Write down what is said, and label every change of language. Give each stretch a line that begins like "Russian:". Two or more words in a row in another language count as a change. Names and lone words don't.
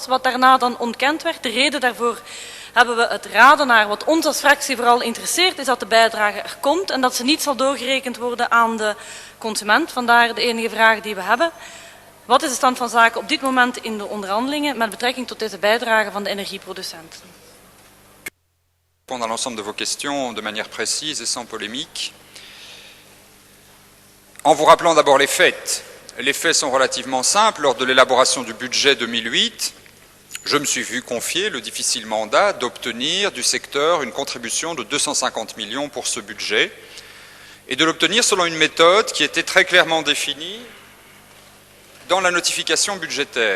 Dutch: Wat daarna dan ontkend werd. De reden daarvoor hebben we het raden naar. Wat ons als fractie vooral interesseert is dat de bijdrage er komt en dat ze niet zal doorgerekend worden aan de consument. Vandaar de enige vraag die we hebben. Wat is de stand van zaken op dit moment in de onderhandelingen met betrekking tot deze bijdrage van de energieproducenten?
French: Répondre à l'ensemble de vos questions de manière précise et sans polémique. En vous rappelant d'abord les faits. Les faits sont relativement simples. Lors de l'élaboration du budget 2008, je me suis vu confier le difficile mandat d'obtenir du secteur une contribution de 250 millions pour ce budget et de l'obtenir selon une méthode qui était très clairement définie dans la notification budgétaire.